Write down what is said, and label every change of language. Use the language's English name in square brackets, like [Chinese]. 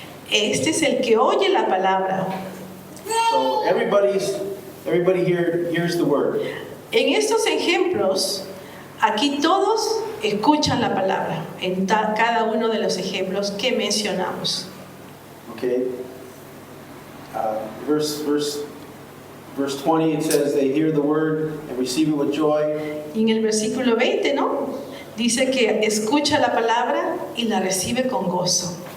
[Spanish] Este es el que oye la palabra. [English] So everybody here hears the word. [Spanish] En estos ejemplos, aquí todos escuchan la palabra, en cada uno de los ejemplos que mencionamos. [English] Okay. Verse 20, it says they hear the word and receive it with joy. [Spanish] Y en el versículo 20, ¿no? Dice que escucha la palabra y la recibe con gozo.